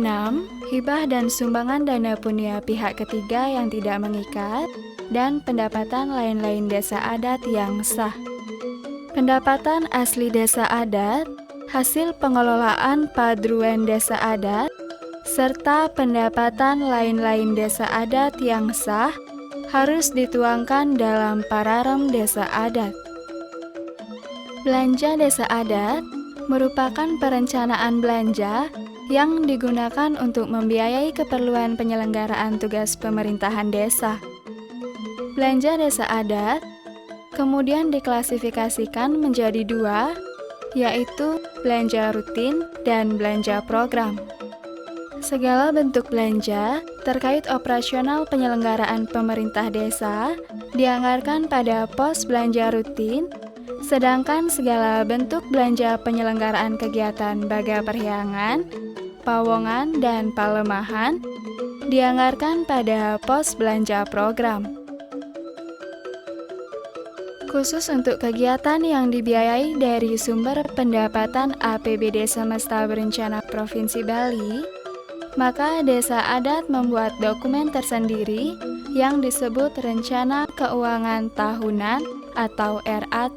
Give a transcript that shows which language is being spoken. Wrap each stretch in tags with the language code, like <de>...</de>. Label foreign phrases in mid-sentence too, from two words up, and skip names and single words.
<id>Hibah dan sumbangan dana punya pihak ketiga yang tidak mengikat, dan pendapatan lain-lain desa adat yang sah. Pendapatan asli desa adat, hasil pengelolaan padruan desa adat, serta pendapatan lain-lain desa adat yang sah harus dituangkan dalam pararem desa adat. Belanja desa adat merupakan perencanaan belanja yang digunakan untuk membiayai keperluan penyelenggaraan tugas pemerintahan desa. Belanja desa adat kemudian diklasifikasikan menjadi 2, yaitu belanja rutin dan belanja program. Segala bentuk belanja terkait operasional penyelenggaraan pemerintah desa dianggarkan pada pos belanja rutin, sedangkan segala bentuk belanja penyelenggaraan kegiatan baga perhyangan, pawongan, dan palemahan dianggarkan pada pos belanja program. Khusus untuk kegiatan yang dibiayai dari sumber pendapatan APBD Semesta Berencana Provinsi Bali, maka Desa Adat membuat dokumen tersendiri yang disebut Rencana Keuangan Tahunan atau RAT.</id>